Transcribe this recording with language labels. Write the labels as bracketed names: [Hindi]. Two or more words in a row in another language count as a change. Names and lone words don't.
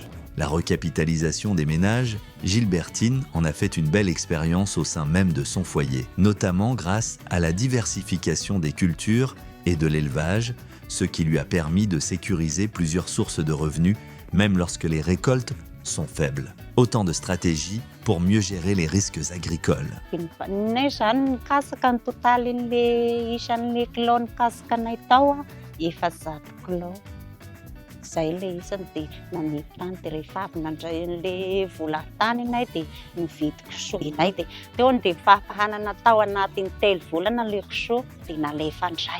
[French] La recapitalisation des ménages, Gilbertine en a fait une belle expérience au sein même de son foyer, notamment grâce à la diversification des cultures et de l'élevage, ce qui lui a permis de sécuriser plusieurs sources de revenus, même lorsque les récoltes sont faibles. Autant de stratégies pour mieux gérer les risques agricoles. [Malagasy] Zay le isany dia naniditra any dia rehefa avy nandray an'ilay vola tany anay dia nividy kisoa inay dia teo dia fahapahanana tao anatin'ny telo volana ilay kisoa dia nalefa indray.